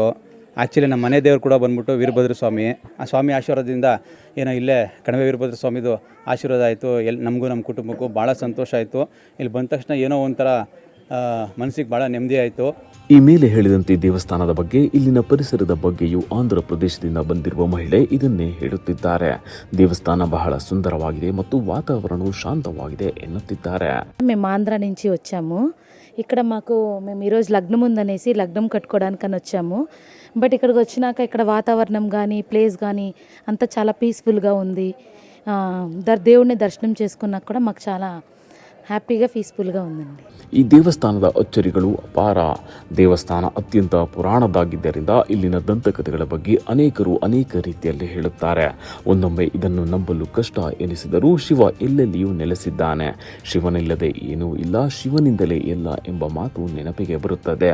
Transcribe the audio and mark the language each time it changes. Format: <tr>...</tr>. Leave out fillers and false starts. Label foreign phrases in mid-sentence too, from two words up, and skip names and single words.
<kn>ಆ್ಯಕ್ಚುಲಿ ನಮ್ಮ ಮನೆ ದೇವರು ಕೂಡ ಬಂದ್ಬಿಟ್ಟು ವೀರಭದ್ರ ಸ್ವಾಮಿ. ಆ ಸ್ವಾಮಿ ಆಶೀರ್ವಾದದಿಂದ ಏನೋ ಇಲ್ಲೇ ಕಣಿವೆ ವೀರಭದ್ರ ಸ್ವಾಮಿದು ಆಶೀರ್ವಾದ ಆಯಿತು. ನಮಗೂ ನಮ್ಮ ಕುಟುಂಬಕ್ಕೂ ಭಾಳ ಸಂತೋಷ ಆಯಿತು. ಇಲ್ಲಿ ಬಂದ ತಕ್ಷಣ ಏನೋ ಒಂಥರ ಮನಸ್ಸಿಗೆ ಭಾಳ ನೆಮ್ಮದಿ ಆಯಿತು. ಈ ಮೇಲೆ ಹೇಳಿದಂತೆ ದೇವಸ್ಥಾನದ ಬಗ್ಗೆ, ಇಲ್ಲಿನ ಪರಿಸರದ ಬಗ್ಗೆಯೂ ಆಂಧ್ರ ಪ್ರದೇಶದಿಂದ ಬಂದಿರುವ ಮಹಿಳೆ ಇದನ್ನೇ ಹೇಳುತ್ತಿದ್ದಾರೆ. ದೇವಸ್ಥಾನ ಬಹಳ ಸುಂದರವಾಗಿದೆ ಮತ್ತು ವಾತಾವರಣವು ಶಾಂತವಾಗಿದೆ ಎನ್ನುತ್ತಿದ್ದಾರೆ.</kn> <te>మేము ఆంధ్ర నుంచి వచ్చాము. ఇక్కడ మేము ఈరోజు లగ్నం ఉందనేసి లగ్నం కట్టుకోవడానికని వచ్చాము. బట్ ఇక్కడికి వచ్చినాక ఇక్కడ వాతావరణం కానీ ప్లేస్ కానీ అంతా చాలా పీస్ఫుల్గా ఉంది. దేవుడిని దర్శనం చేసుకున్నాక కూడా మాకు చాలా హ్యాపీగా పీస్ఫుల్గా ఉందండి.</te> <kn>ಈ ದೇವಸ್ಥಾನದ ಅಚ್ಚರಿಗಳು ಅಪಾರ. ದೇವಸ್ಥಾನ ಅತ್ಯಂತ ಪುರಾಣದಾಗಿದ್ದರಿಂದ ಇಲ್ಲಿನ ದಂತಕಥೆಗಳ ಬಗ್ಗೆ ಅನೇಕರು ಅನೇಕ ರೀತಿಯಲ್ಲಿ ಹೇಳುತ್ತಾರೆ. ಒಂದೊಮ್ಮೆ ಇದನ್ನು ನಂಬಲು ಕಷ್ಟ ಎನಿಸಿದರೂ ಶಿವ ಎಲ್ಲೆಲ್ಲಿಯೂ ನೆಲೆಸಿದ್ದಾನೆ. ಶಿವನಿಲ್ಲದೆ ಏನೂ ಇಲ್ಲ, ಶಿವನಿಂದಲೇ ಎಲ್ಲ ಎಂಬ ಮಾತು ನೆನಪಿಗೆ ಬರುತ್ತದೆ.</kn>